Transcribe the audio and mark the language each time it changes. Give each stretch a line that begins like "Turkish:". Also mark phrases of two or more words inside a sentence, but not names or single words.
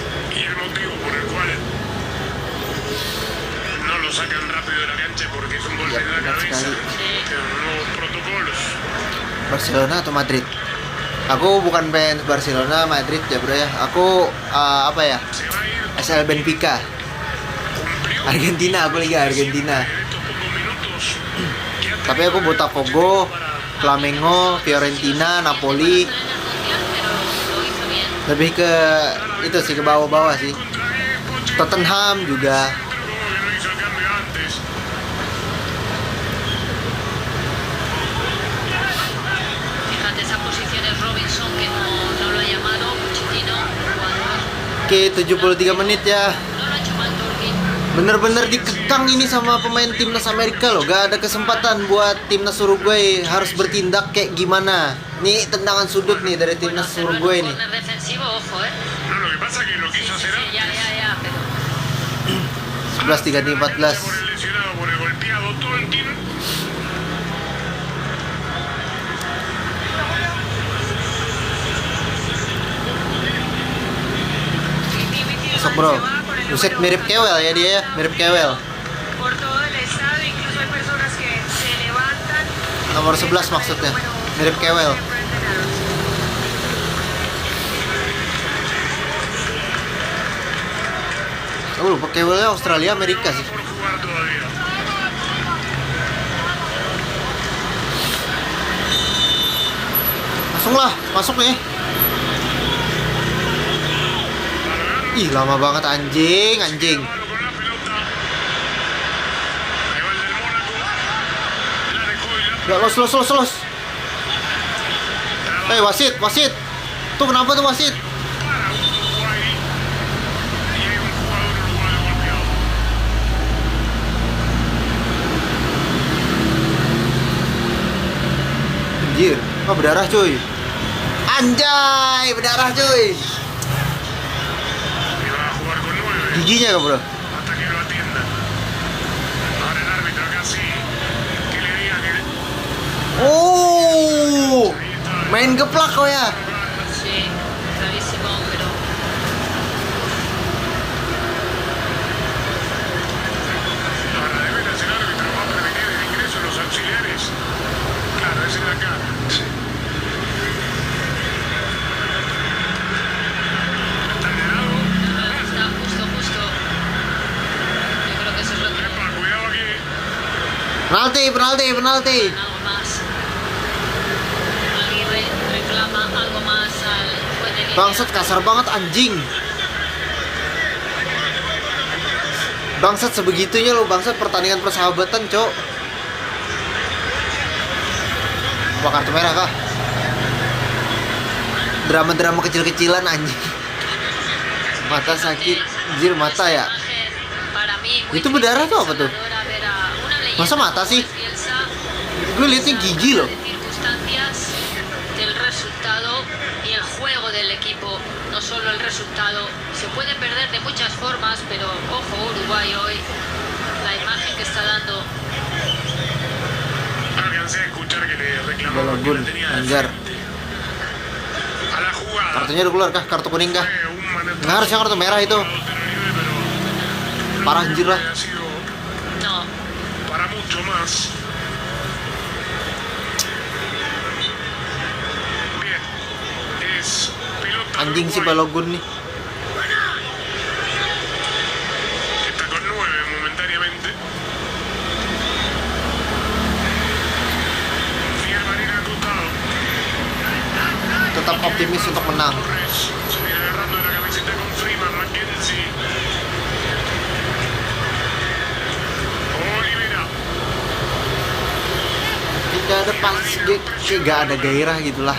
Spanish: Y el motivo por el cual no lo sacan rápido de la cancha porque es un golpe Ya, en la
Indonesian: benar
Spanish: cabeza.
Indonesian: sekali.
Spanish: Tienen nuevos protocolos.
Indonesian: Barcelona atau Madrid? Aku bukan fans Barcelona, Madrid ya bro ya. Aku apa ya?
Spanish: Se va a ir. SL Benfica. Cumplió.
Indonesian: Argentina, aku Liga Argentina.
Spanish: En estos pocos minutos que ha
Indonesian: Tapi aku Botafogo, Flamengo, Fiorentina, Napoli.
Spanish: En el Mundial, pero lo hizo bien.
Indonesian: Lebih ke itu sih ke bawah-bawah sih.
Spanish: contra Pochettino,
Indonesian: Tottenham juga.
Spanish: como que no hizo el cambio antes. Fíjate, esa posición es Robinson, que no lo ha llamado. Pochettino, jugador.
Indonesian: Oke, 73 menit ya.
Spanish: No lo ha hecho mal Tolkien.
Indonesian: Bener-bener dikekang ini sama pemain timnas Amerika loh. Gak ada kesempatan buat timnas Uruguay harus bertindak kayak gimana. Nih tendangan sudut nih dari timnas
Spanish: hacer un
Indonesian: Uruguay nih.
Spanish: corner defensivo, ojo, No, lo que pasa es que lo Sí, quiso sí, hacer sí, ya, pero
Indonesian: 11 diganti 14.
Spanish: por el lesionado, por el golpeado Tolkien.
Indonesian: Masuk bro. Buset mirip Kewell ya dia ya. Mirip Kewell.
Spanish: Por todo el estado, incluso hay personas que se levantan.
Indonesian: Nomor 11 maksudnya. Mirip Kewell. Lupa Kewellnya Australia Amerika sih.
Spanish: Por jugar todavía.
Indonesian: Langsung lah, masuk nih. Ih, lama banget anjing.
Spanish: Malo con la pelota. Ahí va el del Mónaco. La dejó y la
Indonesian: Gak los. Wasit. Tuh kenapa tuh wasit?
Spanish: para Uruguay. Y hay un jugador uruguayo golpeado.
Indonesian: Anjir, berdarah cuy. Anjay, berdarah cuy.
Spanish: Y va a jugar con 9.
Indonesian: Giginya gak bro?
Spanish: Hasta que lo atienda. Ahora el árbitro acá sí. Que le diga que.
Indonesian: Oh, main geplak kok ya.
Spanish: sí, clarísimo, pero Ahora de veras el árbitro va a permitir el ingreso de los auxiliares. Claro, ese de acá. Está de lado. está justo. Yo creo que eso es lo que Epa, cuidado aquí. Penalti. algo más. Aguirre reclama algo más al juez de línea.
Indonesian: Bangsat kasar banget anjing. Bangsat sebegitunya lo, bangsat pertandingan persahabatan, cok. Apa kartu merah kah? Drama-drama kecil-kecilan anjing. Mata sakit, anjir mata ya.
Spanish: Para mí, muy
Indonesian: Itu berdarah
Spanish: triste y
Indonesian: tuh apa tuh?
Spanish: desoladora ver a una leyenda
Indonesian: Masa mata
Spanish: como
Indonesian: sih?
Spanish: Bielsa
Indonesian: Gue liatnya gigi loh.
Spanish: de circunstancias, del resultado y el juego del equipo, no solo el resultado. Se puede perder de muchas formas, pero ojo Uruguay hoy, la imagen que está dando. Alcancé a escuchar que le reclamaban que Balagun, la tenía de
Indonesian: Anjar.
Spanish: frente. A la jugada.
Indonesian: Kartunya udah keluar kah? Kartu kuning kah?
Spanish: Fue un manejo
Indonesian: Nggak harusnya kartu merah itu.
Spanish: de Tenerife, pero
Indonesian: Parah anjir lah.
Spanish: ha sido No, para mucho más. Bien. Es pelota de
Indonesian: Anjing si
Spanish: Uruguay.
Indonesian: Balogun nih.
Spanish: Está con 9 momentáneamente. Fiel Marina Cotado.
Indonesian: Tetap optimis untuk menang.
Spanish: Torres se viene agarrando de la camiseta con Freeman, Mackenzie. Olivera.
Indonesian: Tidak ada pas, kayak gak ada gairah gitulah.